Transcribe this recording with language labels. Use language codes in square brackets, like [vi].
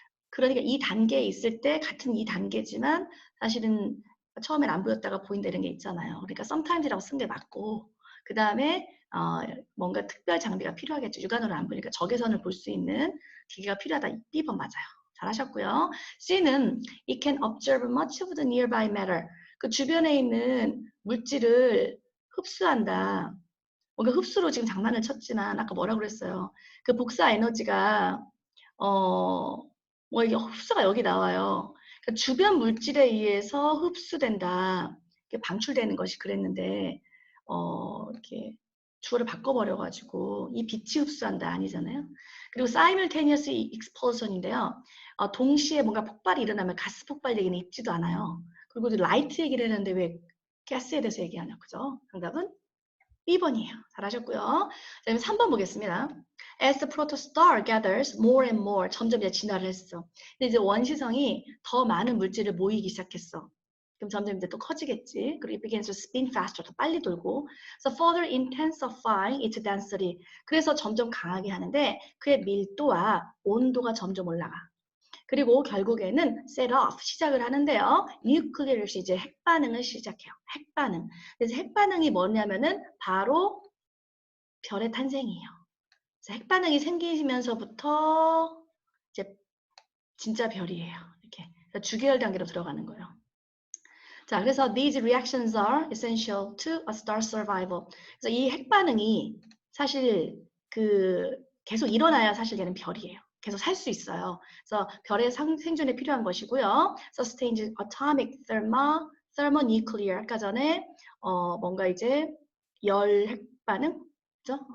[ko] 그러니까 이 단계에 있을 때 같은 이 단계지만 사실은 처음엔 안 보였다가 보인다 이런 게 있잖아요. 그러니까 sometimes이라고 쓴 게 맞고 그 다음에 뭔가 특별 장비가 필요하겠죠. 육안으로 안 보니까 적외선을 볼 수 있는 기계가 필요하다. B번 맞아요. 잘하셨고요. [en] C는 it can observe much of the nearby matter. [ko] 그 주변에 있는 물질을 흡수한다. 뭔가 흡수로 지금 장난을 쳤지만 아까 뭐라고 그랬어요. 그 복사 에너지가 뭐 이게 흡수가 여기 나와요. 그러니까 주변 물질에 의해서 흡수된다. 방출되는 것이 그랬는데 이렇게 주어를 바꿔버려가지고 이 빛이 흡수한다 아니잖아요. 그리고 simultaneous explosion인데요. 동시에 뭔가 폭발이 일어나면 가스 폭발 얘기는 있지도 않아요. 그리고 라이트 얘기를 했는데 왜 가스에 대해서 얘기하냐, 그죠? 정답은 B번이에요. 잘하셨고요. 그 다음에 3번 보겠습니다. [en] As the protostar gathers more and more, [ko] 점점 이제 진화를 했어. 근데 이제 원시성이 더 많은 물질을 모이기 시작했어. 그럼 점점 이제 또 커지겠지. [en] 그리고 it begins to spin faster. [ko] 더 빨리 돌고. [en] So further intensifying its density. [ko] 그래서 점점 강하게 하는데 그의 밀도와 온도가 점점 올라가. 그리고 결국에는 set off 시작을 하는데요. nuclear 이제 핵반응을 시작해요. 핵반응. 그래서 핵반응이 뭐냐면은 바로 별의 탄생이에요. 그래서 핵반응이 생기면서부터 이제 진짜 별이에요. 이렇게 주기열 단계로 들어가는 거예요. [en] 자, 그래서 these reactions are essential to a star's survival. [ko] 그래서 이 핵반응이 사실 계속 일어나야 사실 얘는 별이에요. 계속 살 수 있어요. 그래서 별의 생존에 필요한 것이고요. [en] Sustained atomic thermonuclear [ko] 아까 전에 뭔가 이제 열 핵반응, 그죠?